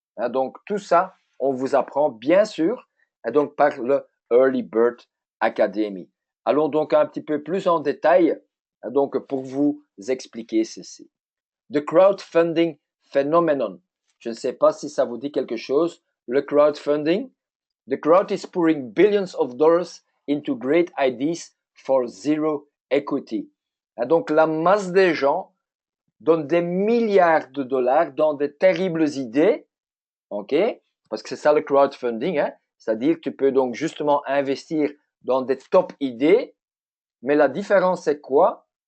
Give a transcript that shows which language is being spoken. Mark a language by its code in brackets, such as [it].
[fr] Donc, tout ça, on vous apprend bien sûr, donc par le Early Bird Academy. Allons donc un petit peu plus en détail donc pour vous expliquer ceci. [en] The crowdfunding phenomenon. [fr] Je ne sais pas si ça vous dit quelque chose. Le crowdfunding. [en] The crowd is pouring billions of dollars into great ideas for zero equity. [fr] Donc la masse des gens donne des milliards de dollars dans de terribles idées, ok? Parce que c'est ça le crowdfunding, hein? C'est-à-dire que tu peux donc justement investir dans des top idées, mais la différence c'est quoi?